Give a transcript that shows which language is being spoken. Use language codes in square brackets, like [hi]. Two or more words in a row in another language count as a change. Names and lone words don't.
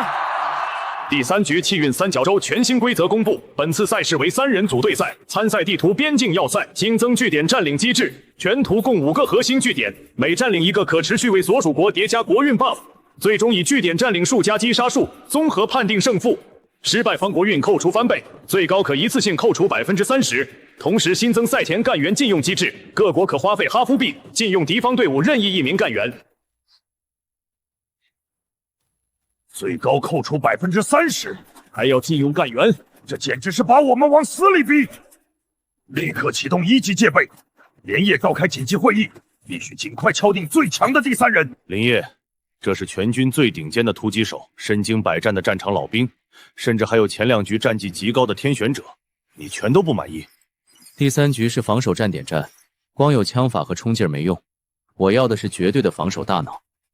[zh] 第3局氣運三角洲全新規則公布，本次賽事為3人組隊賽，參賽地圖邊境要塞，新增據點佔領機制，全圖共5個核心據點，每佔領一個可持續為所屬國疊加國運 buff， 最終以據點佔領數加擊殺數綜合判定勝負，失敗方國運扣除翻倍，最高可一次性扣除30%。同時新增賽前幹員禁用機制，各國可花費哈夫幣禁用敵方隊伍任意1名幹員。最高扣除30%，还要禁用干员，这简直是把我们往死里逼！立刻启动1级戒备，连夜召開緊急會議，必須盡快敲定最強的第3人。林業，這是全軍最頂尖的突擊手，身經百戰的戰場老兵，甚至還有前2局戰績極高的天選者，你全都不滿意？第3局是防守站點戰，光有槍法和衝勁沒用，我要的是絕對的防守大腦。